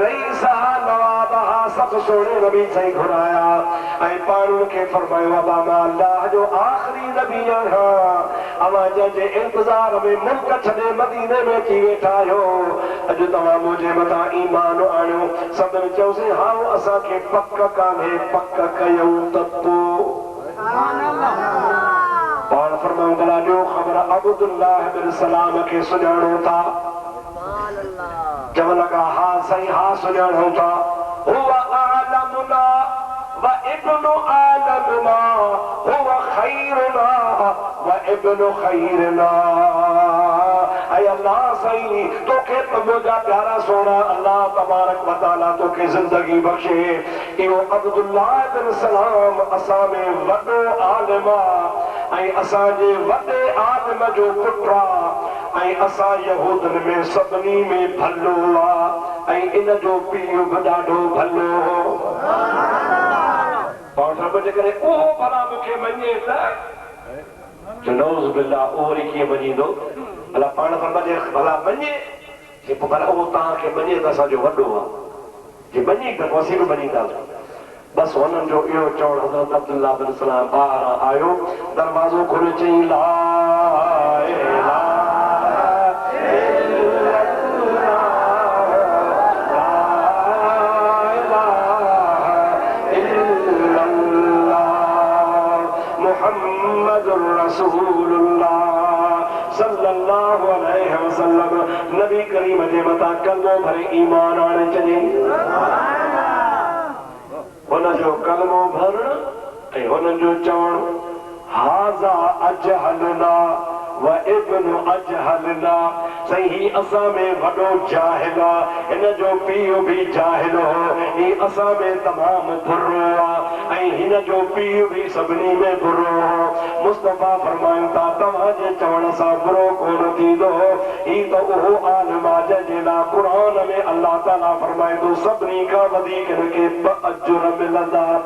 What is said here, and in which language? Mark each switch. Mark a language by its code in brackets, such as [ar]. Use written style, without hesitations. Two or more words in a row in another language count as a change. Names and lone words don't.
[sd] रईस हा नवाब हा सभु सोणे नबी सही घुराया ऐं पाण खे फरमायो बाबा मां अल्लाह जो आख़िरी नबी आहियां अवां जंहिंजे इंतज़ार में मुल्क छॾे मदीने में थी वेठा आहियो अॼु तव्हां मुंहिंजे मथां ईमान आणियो सभिनी चयोसीं हा असांखे पक कान्हे पक कयूं त पाण फरमाऊं भला ॾियो ख़बर अब्दुल्लाह बिन सलाम खे सुञाणो था [ar] चवण लॻा हा साईं हा सुञाणूं था هو عالمنا وابن عالمنا هو خيرنا وابن आलमना हुवा खैरुना व इब्नु [sd] खैरना ऐं अल्लाह साईं तोखे त मुंहिंजा प्यारा सोना [ar] الله تبارك وتعالى [sd] तोखे ज़िंदगी बख़्शे इहो अब्दुल्लाह बिन सलाम असां में वॾो आलिम आहे ऐं असांजे वॾे आलिम जो पुटु आहे ऐं असां यहूदनि में सभिनी में भलो आहे ऐं इन जो पीउ बि ॾाढो भलो हो पाण जेकॾहिं उहो भला मूंखे मञे त [ar] نعوذ بالله [sd] उहो वरी कीअं मञींदो भला पाण भला मञे भला उहो तव्हांखे मञे त असांजो वॾो आहे जे मञी त पोइ असीं बि मञींदासीं बस हुननि जो इहो चवण हज़रत अब्दुल्लाह बिन सलाम ॿाहिरां आयो दरवाज़ो खोले चई ला [ar] محمد رسول الله صلى الله عليه وسلم [sd] नबी करीम जे मथां कलमो भरे ईमान आणे छॾी हुनजो कलमो भरण ऐं हुननि जो चवण [ar] هذا أجهلنا وابن أجهلنا [sd] सही ही असां में वॾो जाहिल आहे हिन जो पीउ बि जाहिल हो ही असां में तमामु बुरो आहे ऐं हिन जो पीउ बि सभिनी में बुरो हो मुस्तफ़ा फरमाइनि था तव्हांजे चवण सां बुरो कोन थींदो ही त उहो आलिम आहे जंहिंजे लाइ क़ुर में अल्लाह ताला फरमाए थो सभिनी खां वधीक हिनखे अजुर मिलंदा